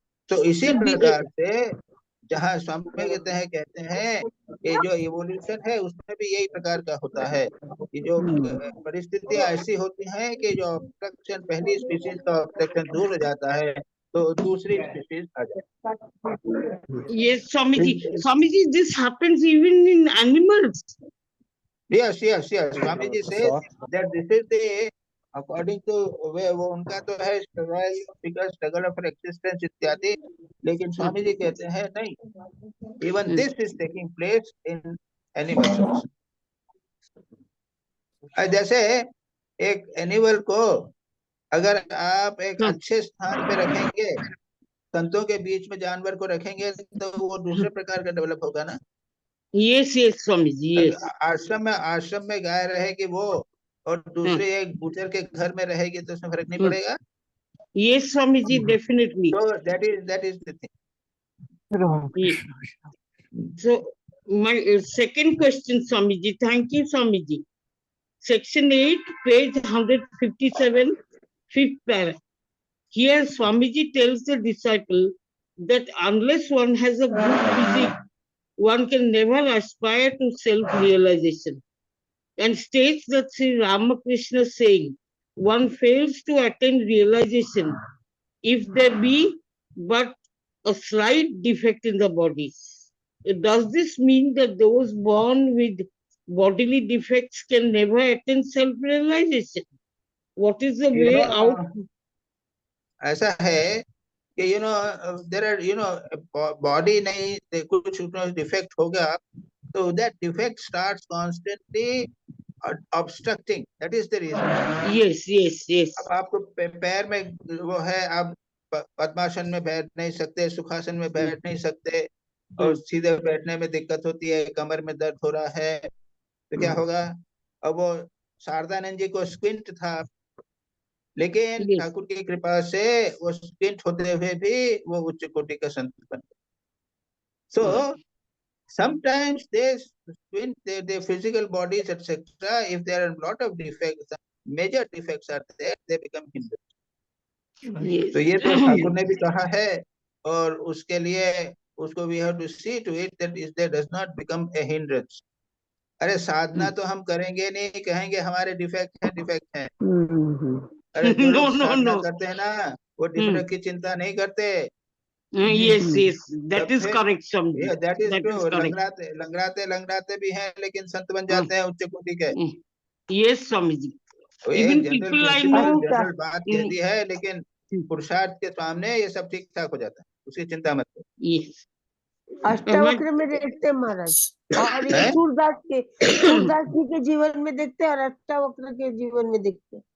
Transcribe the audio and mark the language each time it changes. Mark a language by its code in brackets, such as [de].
[hi] तो इसी प्रकार से जहाँ स्वामी कहते हैं कि जो इवोल्यूशन है, उसमें भी यही प्रकार का होता है कि जो परिस्थितियां ऐसी होती हैं कि जो ऑब्स्ट्रक्शन, पहली स्पीशीज का ऑब्स्ट्रक्शन दूर हो जाता है, तो दूसरी स्पीशीज आ जाती है। [en] Yes, Swamiji, this happens even in animals. Yes. Swamiji says that this is the, according to [hi] वो उनका तो है [en] struggle of existence [hi] इत्यादि, लेकिन स्वामी जी कहते हैं नहीं, [en] Even this is taking place in animals. [hi] जैसे एक एनिमल को अगर आप एक अच्छे स्थान पे रखेंगे, संतों के बीच में जानवर को रखेंगे, तो वो दूसरे प्रकार का डेवलप होगा ना। [en] Yes, yes, Swamiji, yes. [hi] आश्रम में गाय रहेगी वो और दूसरे एक गुजर के घर में रहेगी तो उसमें फर्क नहीं पड़ेगा. [en] Yes, Swamiji, definitely. So that is the thing. Yes. So my second question, Swamiji. Thank you, Swamiji. Section 8, page 157, fifth para. Here, Swamiji tells the disciple that unless one has a good physique, one can never aspire to self-realization, and states that Sri Ramakrishna saying, one fails to attain realization if there be but a slight defect in the body. Does this mean that those born with bodily defects can never attain self-realization? What is the way out? [hi] ऐसा है कि [en] there are body [hi] नहीं कुछ [en] defect [hi] होगा तो [en] that defect starts constantly obstructing. That is the reason. Yes, yes, yes. [hi] अब आपको पैर में वो है, आप पद्मासन में बैठ नहीं सकते, सुखासन में बैठ नहीं सकते और सीधे बैठने में दिक्कत होती है, कमर में दर्द हो रहा है तो क्या होगा? अब वो शारदानंद जी को स्क्विंट था लेकिन ठाकुर की कृपा से वो स्क्विंट होते हुए भी वो उच्च कोटि का संत बन गए. [en] So sometimes they squint their physical bodies etc. If there are a lot of defects, major defects are there, they become hindrance. [hi] तो ये तो ठाकुर ने भी कहा है और उसके लिए उसको [en] we have to see to it that there does not become a hindrance. [hi] अरे साधना तो हम करेंगे नहीं, कहेंगे हमारे डिफेक्ट हैं. अरे जो लोग साधना करते हैं ना वो डिफेक्ट की चिंता नहीं करते. [en] Yes, yes, that is correct, Swamiji. Yeah, that is true. [hi] लंगड़ाते भी हैं लेकिन संत बन जाते हैं उच्च कोटि के. [en] Yes, Swamiji. [hi] तो [en] Even [hi] ये [en] people I know. [hi] जनरल बात कह दी है लेकिन पुरुषार्थ के सामने ये सब ठीक ठाक हो जाता है, उसकी चिंता मत करो. [en] Yes. [hi] अष्टावक्र में देखते हैं महाराज, और ये सूरदास जी के जीवन में देखते हैं और अष्टावक्र के जीवन में देखते हैं.